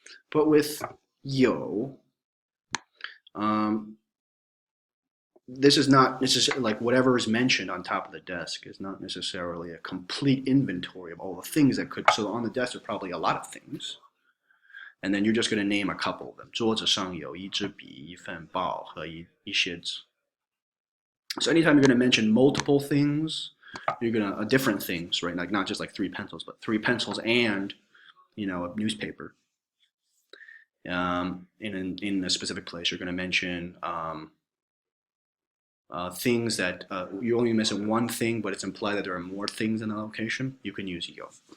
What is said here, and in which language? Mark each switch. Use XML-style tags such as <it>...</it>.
<en>But with 有, this is not necessarily like whatever is mentioned on top of the desk is not necessarily a complete inventory of all the things that could. So on the desk are probably a lot of things, and then you're just going to name a couple of them.</en> <zh>桌子上有一支笔, 一份报和一些纸.</zh> <en>So anytime you're going to mention multiple things, you're going to different things, right? Like not just like 3 pencils, but 3 pencils and a newspaper. In a specific place, you're going to mention things that you're only missing one thing, but it's implied that there are more things in the location. You can use 有.</en>